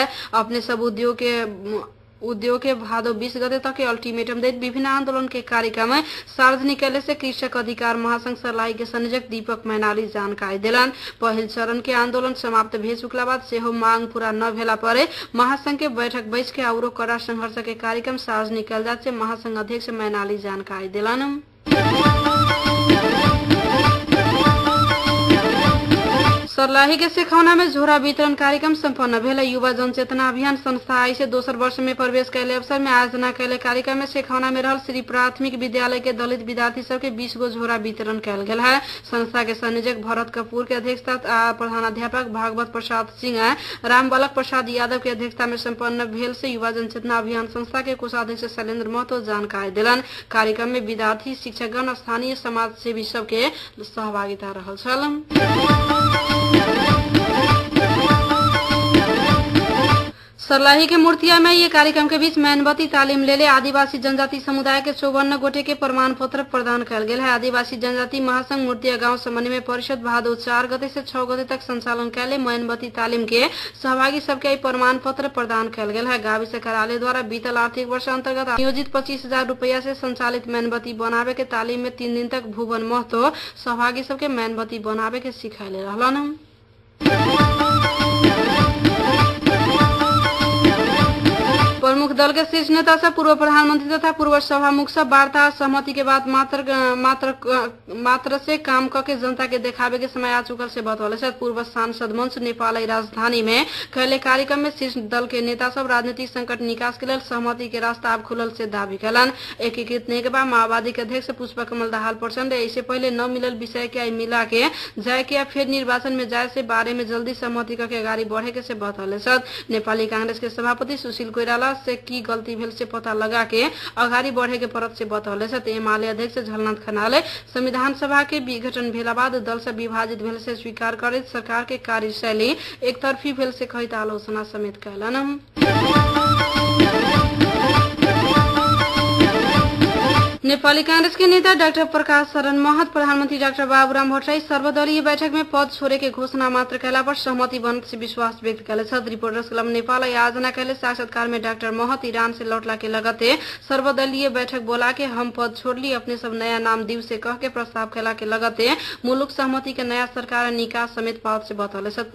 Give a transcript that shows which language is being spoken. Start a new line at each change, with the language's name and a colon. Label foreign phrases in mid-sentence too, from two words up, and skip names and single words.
Maithili: अपने सब उद्योग के भादो 20 गते तक के अल्टीमेटम देत विभिन्न आंदोलन के कार्यक्रम में सार्वजनिक कैले से कृषक अधिकार महासंघ सर्लाही के संयोजक दीपक मैनाली जानकारी दिलन। पहल चरण के आंदोलन समाप्त भे चुकला बाद सेहो मांग पूरा न भेला पर महासंघ के बैठक बैठ के औरो कड़ा संघर्ष के कार्यक्रम सार्वजनिक कैल जात से महासंघ अध्यक्ष मैनाली जानकारी दिलन। सर्लाही के शेखौना में झोरा वितरण कार्यक्रम संपन्न भेल। युवा जनचेतना अभियान संस्था आई से दोसर वर्ष में प्रवेश कैले अवसर में आयोजना कैले कार्यक्रम में शेखौना में रहल श्री प्राथमिक विद्यालय के दलित विद्यार्थी सब के 20 गो झोरा वितरण कैल गेल है। संस्था के संयोजक भरत कपूर के अध्यक्षता प्रधानाध्यापक भागवत प्रसाद सिंह रामबालक प्रसाद यादव के अध्यक्षता में संपन्न भेल से युवा जनचेतना अभियान संस्था के कोषाध्यक्ष शैलेंद्र महतो जानकारी दिलन। कार्यक्रम में विद्यार्थी, शिक्षकगण, स्थानीय समाज सेवी सब के सहभागिता रहल छल। सर्लाही के मूर्तिया में ये कार्यक्रम के बीच मेनबत्ती तालीम लेले आदिवासी जनजाति समुदाय के 54 गोटे के प्रमाण पत्र प्रदान कल गेल है। आदिवासी जनजाति महासंघ मूर्तिया गांव समन्वय परिषद भादो 4 गते से 6 गते तक संचालन कैले मेनबत्ती तालीम के सहभागी सबके प्रमाण पत्र प्रदान कल गेल है। गाविस कार्यालय द्वारा बीतल आर्थिक वर्ष अंतर्गत आयोजित 25,000 रुपया से संचालित मेनबत्ती बनावे के तालीम में 3 दिन तक भुवन महतो सहभागी सबके मेनबत्ती बनावे के सिखाइले रहलन। प्रमुख दल के शीर्ष नेता सब, पूर्व प्रधानमंत्री तथा पूर्व सभामुख सब वार्ता सहमति के बाद मात्र से काम करके जनता के देखावे के समय आ चुकल से बतौले से पूर्व सांसद मंच नेपाली राजधानी में कैले कार्यक्रम में शीर्ष दल के नेता सब राजनीतिक संकट निकास के लिए सहमति के रास्ता अब खुलल से दावी कैलन। एकीकृत नेकपा माओवादी के अध्यक्ष पुष्प कमल दाहाल प्रचंड इससे पहले न मिलल विषय के मिला के जाए के फिर निर्वाचन में जाए से बारे में जल्दी सहमति करके आगाड़ी बढ़े के से बतौले सद। नेपाली कांग्रेस के सभापति सुशील कोइराला से की गलती भेल से पता लगा के आगाड़ी बढ़े के परत से बतौले से एमाले अध्यक्ष झलनाथ खनाले संविधान सभा के विघटन भेला बाद दल से विभाजित भेल से स्वीकार करे सरकार के कार्यशैली एक तरफी भेल से कहित आलोचना समेत कैलन। नेपाली कांग्रेस के नेता डाक्टर प्रकाश शरण महत, प्रधानमंत्री डाक्टर बाबुराम भट्टराई सर्वदलीय बैठक में पद छोड़े के घोषणा मात्र कैला पर सहमति बनत से विश्वास व्यक्त कैले छथि। रिपोर्टर्स क्लब नेपाल आयोजना कैले साक्षात्कार में डाक्टर महत ईरान से लौटला के लगते सर्वदलीय बैठक बोला के हम पद छोड़ली अपने सब नया नाम दीव से कह के प्रस्ताव कैला के लगते मुलुक सहमति के नया सरकार निकास समेत पावत से बतौले छथि।